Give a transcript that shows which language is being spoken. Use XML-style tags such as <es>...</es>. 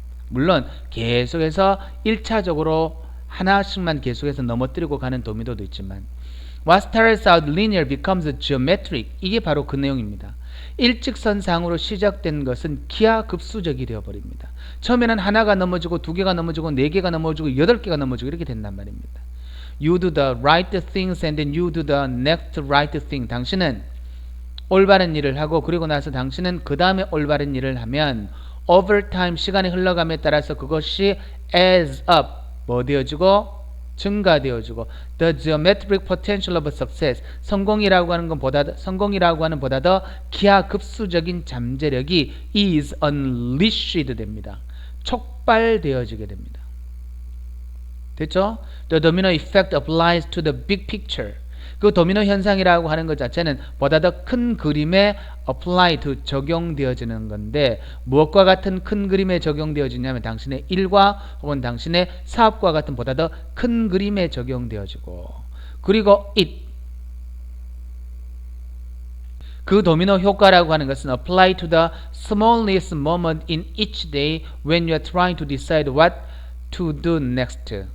<ko>물론 계속해서 1차적으로 하나씩만 계속해서 넘어뜨리고 가는 도미노도 있지만</ko> <en>What starts out linear becomes geometric.</en> <ko>이게 바로 그 내용입니다. 일직선상으로 시작된 것은 기하급수적이 되어버립니다. 처음에는 하나가 넘어지고 두 개가 넘어지고 네 개가 넘어지고 여덟 개가 넘어지고 이렇게 된단 말입니다.</ko> <en>You do the right things and then you do the next right thing.</en> <ko>당신은 올바른 일을 하고 그리고 나서 당신은 그 다음에 올바른 일을 하면</ko> <en>over time</en> <ko>시간이 흘러감에 따라서 그것이</ko> <en>adds up</en> <ko>뭐 되어지고 증가되어지고</ko> <en>the geometric potential of success</en> <ko>성공이라고 하는 보다 더 기하급수적인 잠재력이</ko> <en>is unleashed</en> <ko>됩니다. 촉발되어지게 됩니다. 됐죠?</ko> <en>The domino effect applies to the big picture.</en> <ko>그 도미노 현상이라고 하는 것 자체는 보다 더 큰 그림에</ko> <en>apply to</en> <ko>적용되어지는 건데 무엇과 같은 큰 그림에 적용되어지냐면 당신의 일과 혹은 당신의 사업과 같은 보다 더 큰 그림에 적용되어지고 그리고 그 도미노 효과라고 하는 것은</ko> <en>apply to the smallest moment in each day when you are trying to decide what to do next.</en>